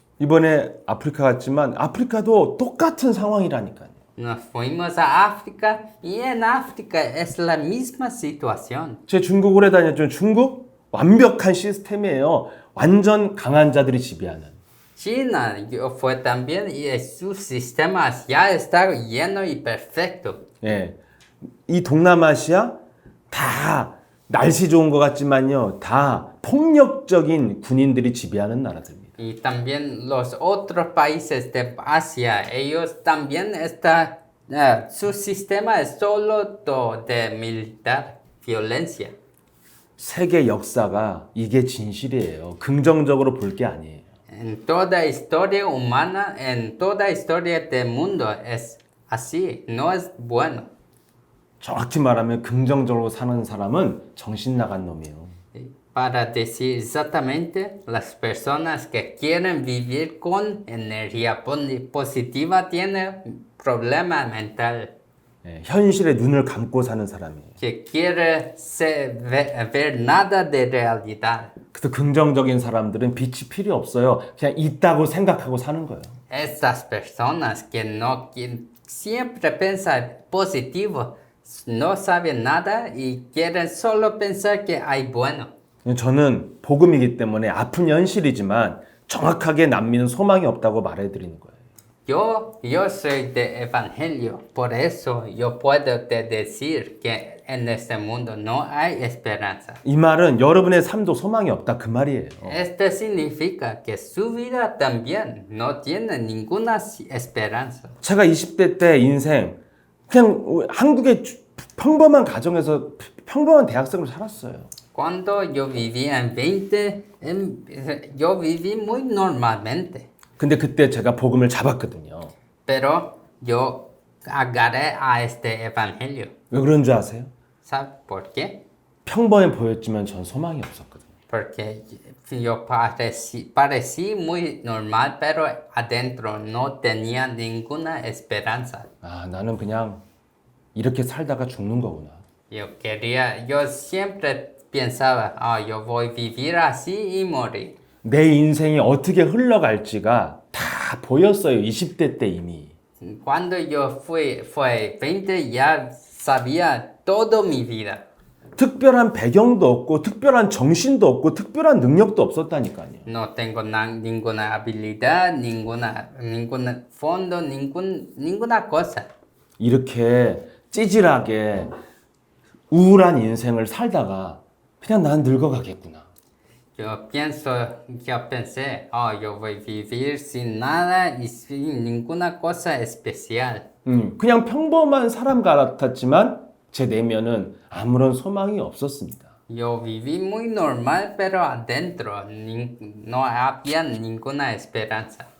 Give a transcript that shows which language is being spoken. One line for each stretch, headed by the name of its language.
Korean: 이번에 아프리카 갔지만 아프리카도 똑같은 상황이라니까요.
Spanish: Nos fuimos a África y en África es la misma situación.
Korean: 제 중국 오래 다녔지만 중국 완벽한 시스템이에요. 완전 강한 자들이 지배하는.
Spanish: China, yo fue también y su sistema ya está lleno y perfecto.
Korean: 예, 이 동남아시아 다 날씨 좋은 것 같지만요, 다 폭력적인 군인들이 지배하는 나라들입니다.
Spanish: Y también los otros países de Asia, ellos también están, su sistema es solo de militar, violencia.
Korean: 세계 역사가 이게 진실이에요. 긍정적으로 볼 게 아니에요.
Spanish: En toda historia humana, en toda historia del mundo es así, no es bueno.
Korean: 정확히 말하면 긍정적으로 사는 사람은 정신 나간 놈이에요.
Spanish: Para decir exactamente, las personas que quieren vivir con energía positiva tienen problema mental.
Korean: 예, 현실에 눈을 감고 사는 사람이에요.
Spanish: Que quiere ver nada de realidad.
Korean: 그래서 긍정적인 사람들은 빛이 필요 없어요. 그냥 있다고 생각하고 사는 거예요.
Spanish: Estas personas que siempre piensan positivo, no saben nada y quieren solo pensar que hay bueno.
Korean: 저는 복음이기 때문에 아픈 현실이지만 정확하게 남미는 소망이 없다고 말해드리는 거예요.
Spanish: Yo soy de evangelio, por eso yo puedo decir que en este mundo no hay esperanza.
Korean: 이 말은 여러분의 삶도 소망이 없다 그 말이에요.
Spanish: Esto significa que su vida también no tiene ninguna esperanza.
Korean: 제가 20대 때 인생 그냥 한국의 평범한 가정에서 평범한 대학생으로 살았어요.
Spanish: Cuando yo vivía en 20, yo viví muy normalmente.
Korean: 근데 그때 제가 복음을 잡았거든요.
Spanish: Pero yo agarré a este evangelio.
Korean: 왜 그런 줄 아세요?
Spanish: ¿Sabe por qué?
Korean: 평범해 보였지만 전 소망이 없었거든요.
Spanish: Porque yo parecí muy normal, pero adentro no tenía ninguna esperanza.
Korean: 아, 나는 그냥 이렇게 살다가 죽는 거구나.
Spanish: Yo siempre pensaba, yo voy a vivir así y morir.
Korean: 내 인생이 어떻게 흘러갈지가 다 보였어요. 20대 때 이미.
Spanish: Cuando yo fue 20, ya sabía todo mi vida.
Korean: 특별한 배경도 없고 특별한 정신도 없고 특별한 능력도 없었다니까요.
Spanish: No tengo ninguna habilidad, ninguna fondo, ninguna cosa.
Korean: 이렇게 찌질하게 우울한 인생을 살다가 그냥 난 늙어가겠구나.
Spanish: Yo pensé, yo voy a vivir sin nada y sin ninguna cosa especial.
Korean: 그냥 평범한 사람 같았지만 제 내면은 아무런 소망이 없었습니다.
Spanish: Yo viví muy normal, pero adentro no había ninguna esperanza.